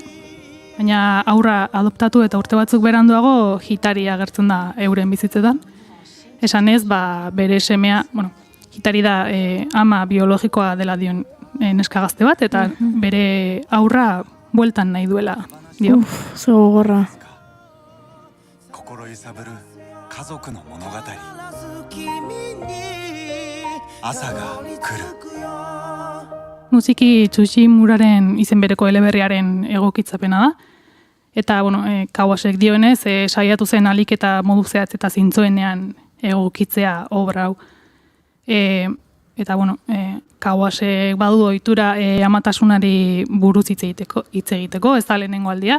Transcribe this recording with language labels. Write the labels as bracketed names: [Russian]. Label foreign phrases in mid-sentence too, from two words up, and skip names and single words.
[Basque] Baina haurra adoptatu eta urte batzuk beranduago Hitari agertzen da euren bizitzetan. Esan ez, bere semea, Hitari da ama biologikoa dela dion neska gazte bat, eta bere haurra bueltan nahi duela dio. Zego gorra. [Japanese] 心揺さぶる家族の物語。朝が来る。 [Basque] Musiki Tsushimuraren izen bereko eleberriaren egokitzapena da. Eta, Kawasek dioenez, saiatu zen alik eta modu zehatz eta zintzoenean egokitzea obra hau. Eta, Kawasek badu ohitura amatasunari buruz hitz egiteko, ez da lehenengo aldia.